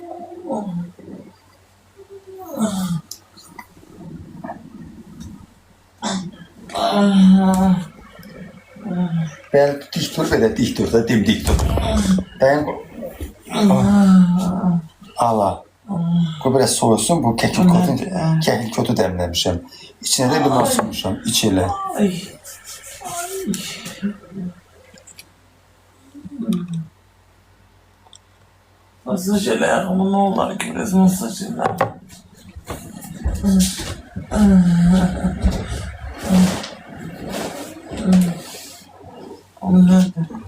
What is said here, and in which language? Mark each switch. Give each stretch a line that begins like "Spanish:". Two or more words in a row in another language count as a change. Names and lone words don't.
Azerbaijani: Bəli, dik dur, belə dik dur da, dimdik dur.
Turkish: Ben ala.
Azerbaijani: Bu biraz soğusun, bu keklik otu dəmləmişəm. İçinə də limon sıxmışam, iç elə.
Turkish: Masajlar ama ne olur ki biraz masajlar.
Azerbaijani: Onlar da.